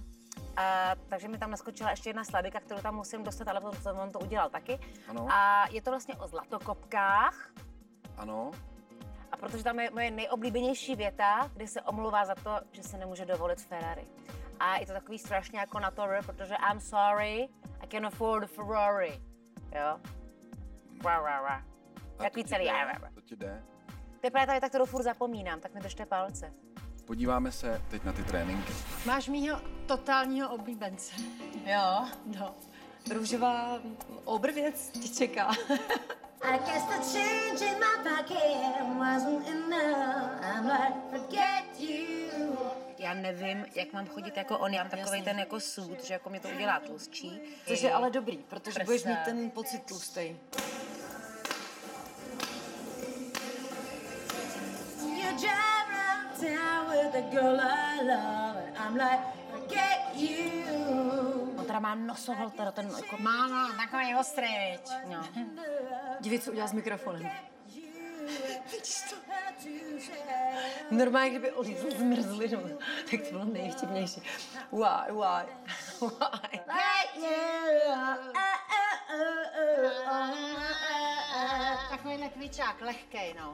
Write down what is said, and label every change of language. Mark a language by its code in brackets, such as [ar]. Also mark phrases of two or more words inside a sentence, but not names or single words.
[cs] Takže mi tam naskočila ještě jedna sladika, kterou tam musím dostat, ale potom on to udělal taky. Ano. A je to vlastně o zlatokopkách. Ano. A protože tam je moje nejoblíbenější věta, kdy se omlouvá za to, že se nemůže dovolit Ferrari. A je to takový strašně jako na to, protože [en] I'm sorry, I can afford a Ferrari. [cs] Jo? Takový celý. To ti jde? To je právě ta věta, kterou furt zapomínám, tak mi držte palce. Podíváme se teď na ty tréninky. Máš mýho totálního oblíbence. Jo? No. Růžová obrvěc tě čeká. [en] I guess the change in my pocket wasn't enough. I'm like, forget you. [cs] Já nevím, jak mám chodit jako on, já mám takovej ten jako sud, že jako mě to udělá tlustší. Což je ale dobrý, protože budeš mít ten pocit tlustej. [en] You drive around town with a girl I love, and I'm like, forget you. [cs] On teda má nosoholter, ten jako... Má takový ostrý, viď? No. Dívej, co udělá s mikrofonem. Vidíš to? to? Normálně, kdyby olízl zmrzlinu, tak to bylo nejvtipnější. Why? Takovýhle kvičák, lehkej, no.